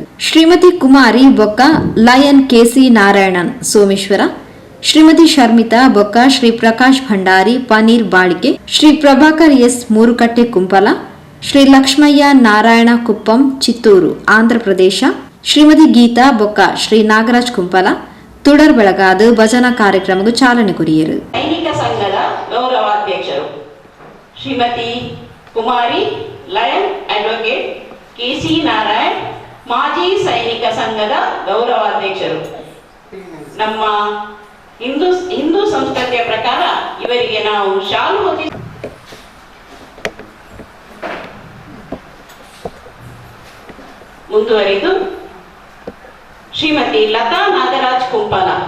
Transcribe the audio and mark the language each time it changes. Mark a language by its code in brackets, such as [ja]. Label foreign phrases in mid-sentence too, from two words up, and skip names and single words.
[tcy] ಶ್ರೀಮತಿ ಕುಮಾರಿ ಬೊಕ್ಕ ಲಯನ್ KC ನಾರಾಯಣನ್ ಸೋಮೇಶ್ವರ, ಶ್ರೀಮತಿ ಶರ್ಮಿತಾ ಬೊಕ್ಕ ಶ್ರೀ ಪ್ರಕಾಶ್ ಭಂಡಾರಿ ಪನೀರ್ ಬಾಳಿಕೆ, ಶ್ರೀ ಪ್ರಭಾಕರ್ S ಮೂರುಕಟ್ಟೆ ಕುಂಪಲ, ಶ್ರೀ ಲಕ್ಷ್ಮಯ್ಯ ನಾರಾಯಣ ಕುಪ್ಪಂ ಚಿತ್ತೂರು ಆಂಧ್ರಪ್ರದೇಶ, ಶ್ರೀಮತಿ ಗೀತಾ ಬೊಕ್ಕ ಶ್ರೀ ನಾಗರಾಜ್ ಕುಂಪಲ ತುಡರ್ ಬೆಳಗಾದ ಭಜನಾ ಕಾರ್ಯಕ್ರಮಕ್ಕೆ ಚಾಲನೆ ಕೊರಿಯರು. [kn] ಸೈನಿಕ ಸಂಘದ ಗೌರವಾಧ್ಯಕ್ಷರು ಶ್ರೀಮತಿ ಕುಮಾರಿ ಲಯನ್ ಅಡ್ವೊಕೇಟ್ KC ನಾರಾಯಣ್, ಮಾಜಿ ಸೈನಿಕ ಸಂಘದ ಗೌರವಾಧ್ಯಕ್ಷರು. ನಮ್ಮ ಹಿಂದೂ ಸಂಸ್ಕೃತಿಯ ಪ್ರಕಾರ ಇವರಿಗೆ ನಾವು ಶಾಲು ಹೊದಿ ಮುಂದುವರಿದು ಶ್ರೀಮತಿ ಲತಾ ನಾಗರಾಜ್ ಕುಂಪಲ.